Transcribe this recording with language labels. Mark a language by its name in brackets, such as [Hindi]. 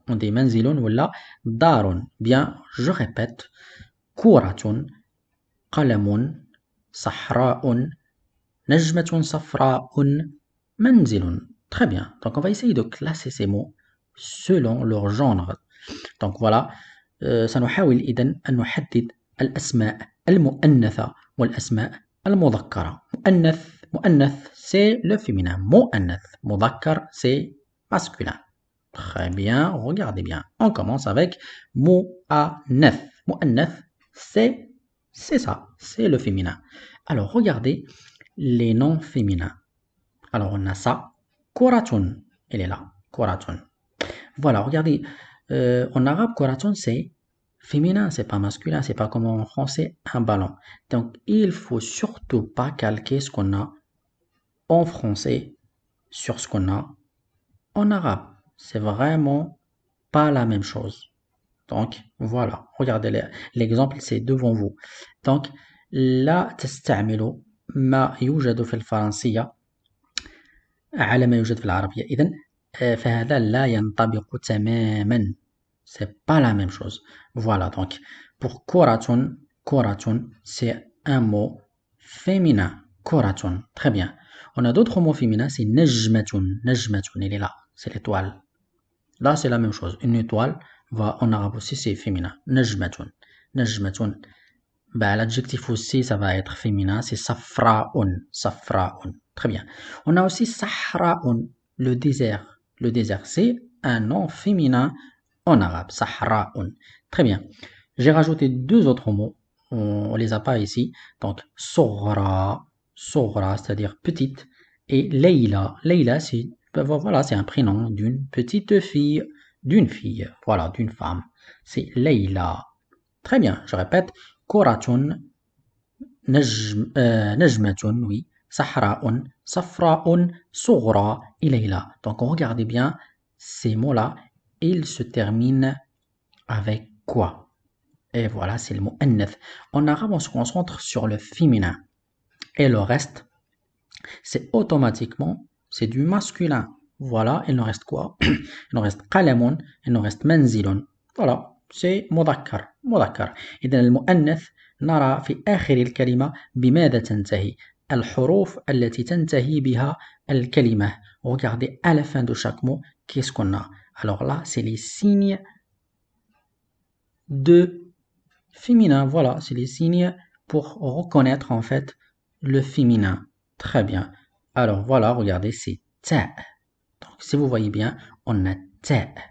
[French] On dit manzilun ou là, darun. Bien, je répète. Kuratun, qalamun, sahra'un, najmatun safra'un, manzilun. Très bien. Donc, on va essayer de classer ces mots selon leur genre. Donc, voilà. [Arabic] سنحاول إذن أن نحدد الأسماء المؤنثة والأسماء المذكرة. [French] مؤنث c'est le féminin. [Arabic] مؤنث. [French] مذكر c'est masculin. Très bien, regardez bien. On commence avec مؤنث. مؤنث c'est ça, c'est le féminin. Alors regardez les noms féminins. Alors on a ça. كرة, elle est là. كرة. Voilà, regardez. En arabe, كرة c'est féminin, c'est pas masculin, c'est pas comme en français un ballon. Donc il faut surtout pas calquer ce qu'on a en français sur ce qu'on a en arabe. C'est vraiment pas la même chose. Donc voilà, regardez l'exemple, c'est devant vous. [Arabic] Donc لا تستعملوا ما يوجد في الفرنسية على ما يوجد في العربية. إذن فهذا لا ينطبق تماما. [French] C'est pas la même chose. Voilà, donc pour كرة, c'est un mot féminin. كرة, très bien. On a d'autres mots féminins, c'est نجمة, il est là, c'est l'étoile. Là, c'est la même chose. Une étoile, en arabe aussi, c'est féminin. [Arabic] نجمة. [French] L'adjectif aussi, ça va être féminin, c'est صفراء. Très bien. On a aussi صحراء, le désert. Le désert, c'est un nom féminin en arabe. صحراء. Très bien. J'ai rajouté deux autres mots. On les a pas ici. Donc, صغرى, c'est-à-dire petite. Et Leïla. Leïla, c'est voilà, c'est un prénom d'une petite fille. D'une fille. Voilà, d'une femme. C'est Leïla. Très bien. Je répète. [Arabic] كرة نجمة, oui. صحراء, صفراء, صغرى, ليلى. [French] Donc, regardez bien, ces mots-là, ils se terminent avec quoi? Et voilà, c'est le mot أنث. En arabe, on se concentre sur le féminin. Et le reste, c'est automatiquement, c'est du masculin. Voilà, il nous reste quoi? Il nous reste قلم, il nous reste منزل. Voilà, c'est مذكر. [Arabic] إذن المؤنث نرى في آخر الكلمة بماذا تنتهي؟ الحروف التي تنتهي بها الكلمة. [French] Regardez à la fin de chaque mot, qu'est-ce qu'on a? Alors là, c'est les signes de féminin. Voilà, c'est les signes pour reconnaître en fait le féminin. Très bien. Alors voilà, regardez, c'est ta. Donc si vous voyez bien, on a ta.